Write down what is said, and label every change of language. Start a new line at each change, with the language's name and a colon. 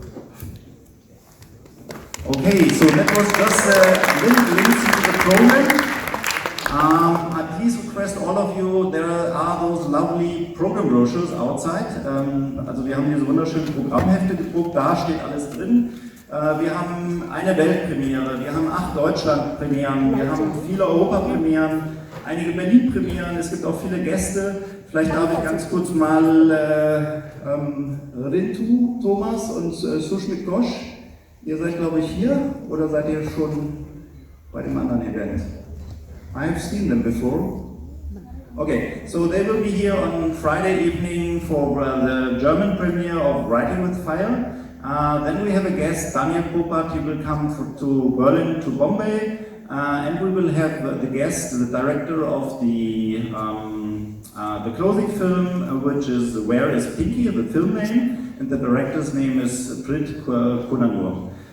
English: Okay, so that was just a little glimpse into the program. I please request all of you, there are those lovely program brochures outside.
German: Also wir haben hier so wunderschöne Programmhefte gedruckt, da steht alles drin. Wir haben eine Weltpremiere, wir haben 8 Deutschlandpremieren, wir haben viele Europapremieren, einige Berlin-Premieren, es gibt auch viele Gäste. Vielleicht darf ich ganz kurz mal Rintu, Thomas und Sushmit Ghosh. Ihr seid, glaube ich, hier oder seid ihr schon bei dem anderen Event?
English: I have seen them before. Okay, so they will be here on Friday evening for the German premiere of Writing with Fire. Then we have a guest, Daniel Popat. He will come to Berlin, to Bombay, and we will have the guest, the director of the closing film, which is Where is Pinky, the film name, and the director's name is Prit Kunanur.